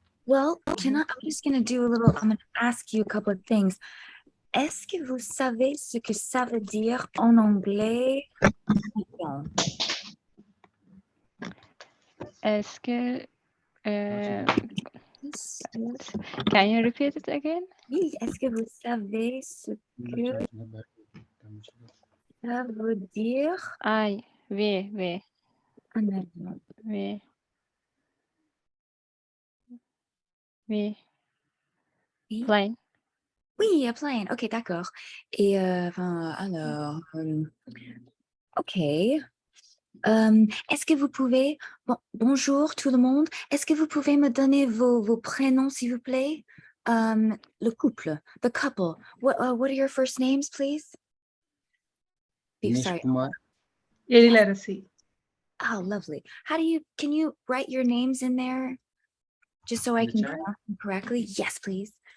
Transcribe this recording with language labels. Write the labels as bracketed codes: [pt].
[en] Well, I'm just gonna do I'm gonna ask you a couple of things. [fr] Est-ce que vous savez ce que ça veut dire en anglais? Est-ce que [en] can you repeat it again? [fr] Oui, est-ce que vous savez ce que ça veut dire? Oui. Plane. Oui, [en] a plane. [fr] Ok, d'accord. Et alors, ok. Est-ce que vous pouvez, bonjour tout le monde, est-ce que vous pouvez me donner vos prénoms, s'il vous plaît? Le couple, [en] the couple. What are your first names, please? Sorry. Kumar. Elilarasi. Oh, lovely. Can you write your names in there? Just so I can pronounce them correctly? Yes, please.